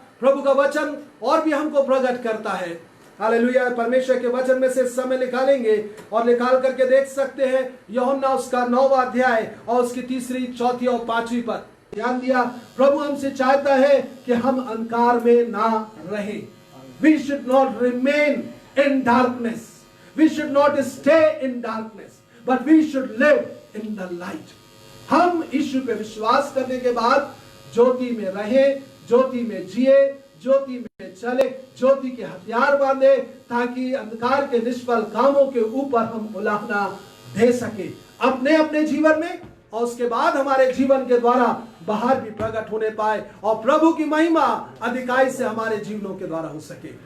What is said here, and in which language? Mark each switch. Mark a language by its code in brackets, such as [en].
[hi] प्रभु का वचन और भी हमको प्रकट करता है। हालेलुया। परमेश्वर के वचन में से समय निकालेंगे और निकाल करके देख सकते हैं यूहन्ना उसका 9वां अध्याय और उसकी 3, 4 और 5वीं पद। ध्यान दिया, प्रभु हमसे चाहता है कि हम अंधकार में ना रहें। [en] We should not remain in darkness. We should not stay in darkness, but we should live in the light. [hi] हम यीशु पे विश्वास करने के बाद ज्योति में रहें, ज्योति में जिए, ज्योति में चले, ज्योति के हथियार बांधे, ताकि अंधकार के निष्फल कामों के ऊपर हम उलाहना दे सके अपने अपने जीवन में, और उसके बाद हमारे जीवन के द्वारा बाहर भी प्रकट होने पाए, और प्रभु की महिमा अधिकाई से हमारे जीवनों के द्वारा हो सके।